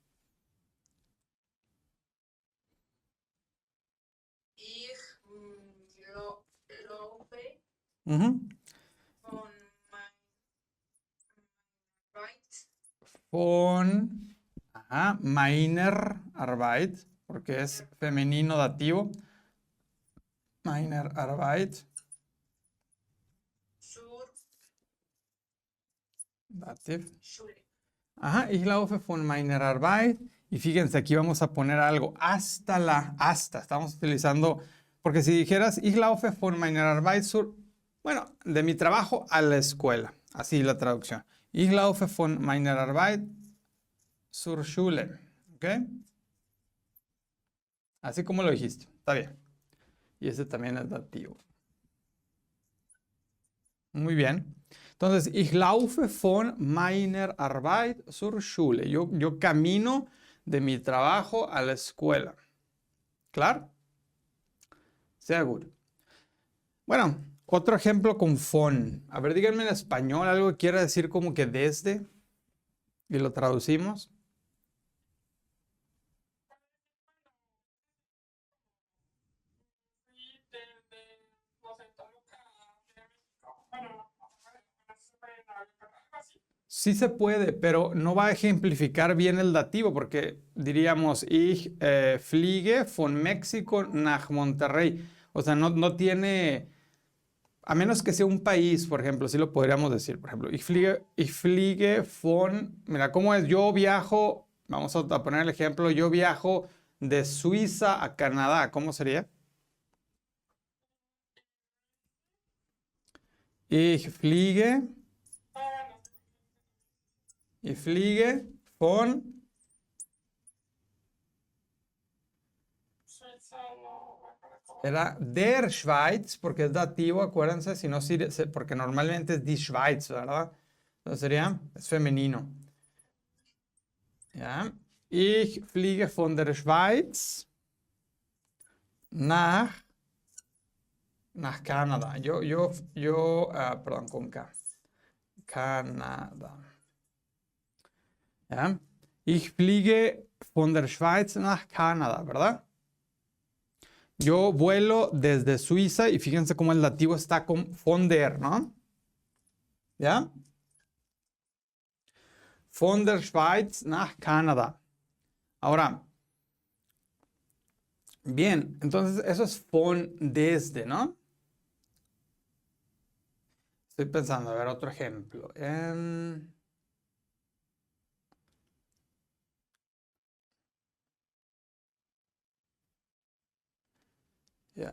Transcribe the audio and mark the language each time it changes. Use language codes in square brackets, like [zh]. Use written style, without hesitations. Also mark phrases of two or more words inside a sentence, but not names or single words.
[de] Ich laufe Ujú. von Arbeit Von, meiner Arbeit, [es] porque es femenino dativo. [de] Meiner Arbeit. zur Dativ. Schule. Ich laufe von meiner Arbeit. [es] Y fíjense, aquí vamos a poner algo. Hasta. Estamos utilizando, porque si dijeras, [de] ich laufe von meiner Arbeit zur, [es] bueno, de mi trabajo a la escuela. Así la traducción. [de] Ich laufe von meiner Arbeit zur Schule. [es] ¿Ok? Así como lo dijiste. Está bien. Y ese también es dativo. Muy bien. Entonces, [de] ich laufe von meiner Arbeit zur Schule. [es] Yo camino de mi trabajo a la escuela. ¿Claro? [de] Sehr gut. [es] Bueno, otro ejemplo con von. A ver, díganme en español algo que quiera decir como que desde. Y lo traducimos. Fui desde, no sé, Toluca a Ciudad de México. Bueno, no se puede navegar, algo así. Sí se puede, pero no va a ejemplificar bien el dativo porque diríamos, [de] ich fliege von México nach Monterrey. [es] O sea, no tiene, a menos que sea un país, por ejemplo, sí lo podríamos decir. Por ejemplo, [de] ich fliege von, [es] mira, ¿cómo es? Yo viajo, vamos a poner el ejemplo, yo viajo de Suiza a Canadá. ¿Cómo sería? [de] Ich fliege, ich fliege von... [es] Suiza, no me acuerdo cómo. [de] Era der Schweiz, [es] porque es dativo, acuérdense, si no, porque normalmente es [de] die Schweiz, [es] ¿verdad? Entonces sería, es femenino. ¿Ya? [de] Ich fliege von der Schweiz nach, nach Canadá. [es] Perdón, con K. Canadá. ¿Ya? [de] Ich fliege von der Schweiz nach Canadá, ¿verdad? [es] Yo vuelo desde Suiza y fíjense cómo el dativo está con [de] von der, [es] ¿no? ¿Ya? [de] Von der Schweiz nach Canadá. [es] Ahora, bien, entonces eso es von desde, ¿no? Estoy pensando, a ver, otro ejemplo. Ya,